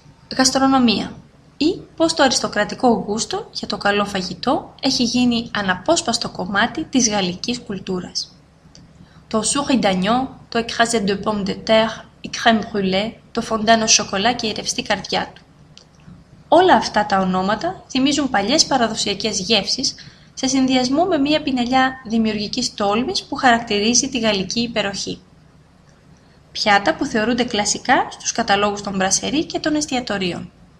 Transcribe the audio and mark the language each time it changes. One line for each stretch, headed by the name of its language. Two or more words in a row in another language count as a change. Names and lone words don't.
Greek: Γαστρονομία ή πώς το αριστοκρατικό γούστο για το καλό φαγητό έχει γίνει αναπόσπαστο κομμάτι της γαλλικής κουλτούρας. Το
French: souris d'agneau,
Greek: το
French: écrasé de pommes de terre,
Greek: η
French: crème brûlée,
Greek: το φοντάν
French: au chocolat
Greek: και η ρευστή καρδιά του. Όλα αυτά τα ονόματα θυμίζουν παλιές παραδοσιακές γεύσεις σε συνδυασμό με μια πινελιά δημιουργικής τόλμης που χαρακτηρίζει τη γαλλική υπεροχή. Πιάτα που θεωρούνται κλασικά στους καταλόγους των μπρασερί και των εστιατορίων.